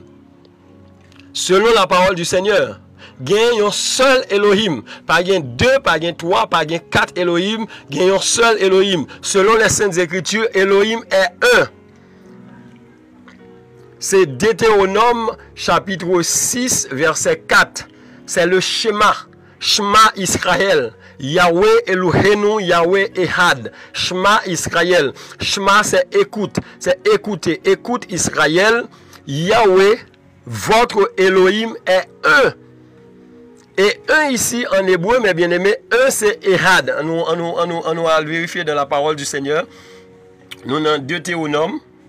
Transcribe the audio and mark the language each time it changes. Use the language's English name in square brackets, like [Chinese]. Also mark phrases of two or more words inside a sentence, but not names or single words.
[French] Selon la parole du Seigneur, gagner un seul Elohim. Pas gain 2, pas gain 3, pas gain 4 Elohim, gagner un seul Elohim. Selon les Saintes Écritures, Elohim est un. C'est Deutéronome chapitre 6 verset 4. C'est le schéma. [Hebrew] שמע ישראל. יהוה אלוהינו, יהוה אחד. שמע ישראל. [French] Shema c'est écoute. C'est écouter. Écoute Israël. Yahweh, votre Elohim est un. Et un ici en hébreu, mes bien-aimés, un c'est Ehad. On va le vérifier dans la parole du Seigneur. Nous avons Deutéronome.